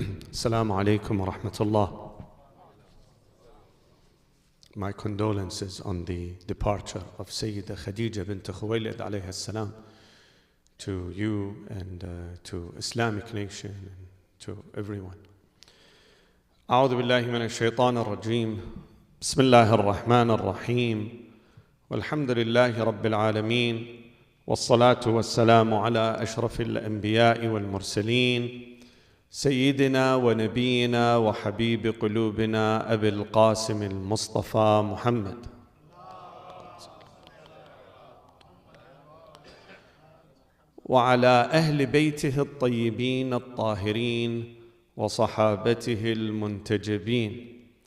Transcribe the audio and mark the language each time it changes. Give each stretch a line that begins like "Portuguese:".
Arabic: السلام عليكم ورحمة الله.
English: my condolences on the departure of Sayyida Khadija bint Khuwaylid alayhi salam, to you and to Islamic nation and to everyone.
Arabic: أعوذ بالله من الشيطان الرجيم. بسم الله الرحمن الرحيم. والحمد لله رب العالمين. والصلاة والسلام على أشرف الأنبياء والمرسلين سيدنا ونبينا وحبيب قلوبنا أبي القاسم المصطفى محمد وعلى أهل بيته الطيبين الطاهرين وصحابته المنتجبين.